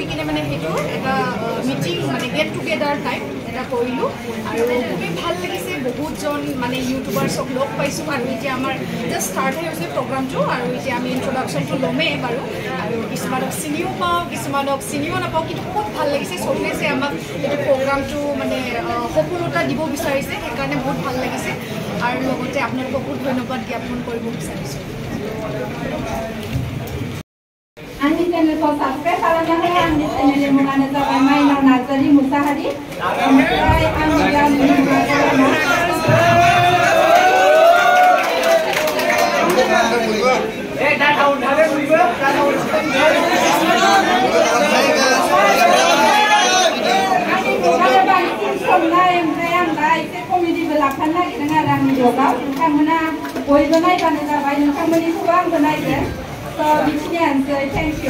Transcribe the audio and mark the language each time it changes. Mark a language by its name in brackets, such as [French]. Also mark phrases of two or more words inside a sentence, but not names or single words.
[Assamese] কিনে মানে সেইটো এটা মিটিং মানে [English] get together type [Assamese] এটা কৰিলোঁ আৰু খুবেই ভাল লাগিছে বহুতজন মানে ইউটিউবাৰ্ছক লগ পাইছোঁ আৰু এতিয়া আমাৰ জাষ্ট ষ্টাৰ্টহে হৈছে প্ৰগ্ৰামটো আৰু এতিয়া আমি ইণ্ট্ৰডাকশ্যনটো ল'মেই বাৰু আৰু কিছুমানক চিনিও পাওঁ কিছুমানক চিনিও নাপাওঁ কিন্তু খুব ভাল লাগিছে চবেই যে আমাক এইটো প্ৰগ্ৰামটো মানে সফলতা দিব বিচাৰিছে সেইকাৰণে বহুত ভাল লাগিছে আৰু লগতে আপোনালোকক বহুত ধন্যবাদ জ্ঞাপন কৰিব বিচাৰিছোঁ [Bodo] आंनि चेनेलखौ साबस्क्राइब खालामना हो आंनि चेनेलनि मुङानो जाबाय माइनाव नार्जारी मुसाहारि ओमफ्राय आंनि गामिनि मुङा संनाय ओमफ्राय आं दा एसे कमेडिबो लाफानो नागिरदों आरो आंनि ब्लगाव नोंथांमोना बयबो नायबानो जाबाय नोंथांमोननिखौबो आंबो नायगोन बेखिनियानोसै [English] thank you